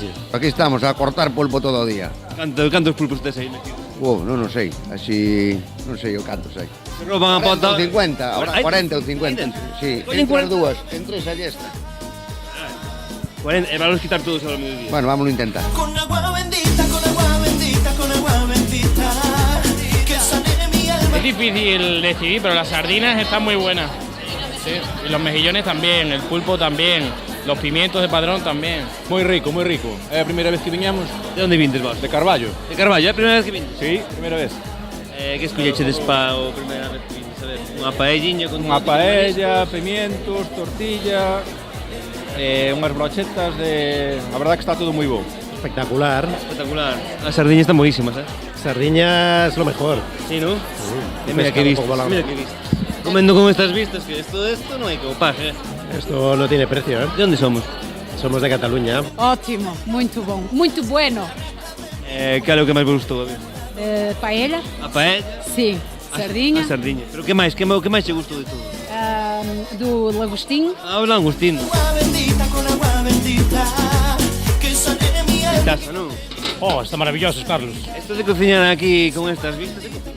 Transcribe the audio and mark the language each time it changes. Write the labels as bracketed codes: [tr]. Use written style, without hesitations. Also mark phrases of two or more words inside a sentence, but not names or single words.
[gl] Aquí estamos a cortar pulpo todo o día. Cantos pulpos tes aí metidos? Non o sei, así non sei o cantos hai. Roban a 40 pota. ou 50, ahora 40 ou 50. Sí, Collen entre as 40. dúas, entre esa e esta. 40, vamos a quitar todos ao mediodía. [es] Bueno, vámonos a intentar. Es difícil decidir, pero las sardinas están muy buenas. Sí. Y los mejillones también, el pulpo también, los pimientos de padrón también. [gl] Moi rico, moi rico. É a primeira vez que viñamos. De onde vindes vos? De Carballo. De Carballo, é a primeira vez que vindes? Sí, primeira vez. Que escollechedes para a primeira vez que vindes? A ver, unha paelliña con Unha paella, pimientos, tortilla, unhas brochetas de... A verdad que está todo moi bo. Espectacular. Espectacular. As sardiñas están buenísimas, [es] Sardiñas lo mejor. Sí, ¿no? Sí. Mira que vistas, mira que vistas. Comiendo con estas vistas, que esto no hay que opaje. Esto no tiene precio, ¿eh? ¿De dónde somos? Somos de Cataluña. [pt] Ótimo, muito bom, muito bueno. [es] ¿Qué es lo que más me gustó? Paella? [gl] A paella? Sí. Sardiña? A sardiña. Pero que máis? Que máis te gustou de todo? Do langostín. Ah, o langostín. Taza, ¿no? [es] Oh, están maravillosos, Carlos. Esto de cocinar aquí con estas vistas...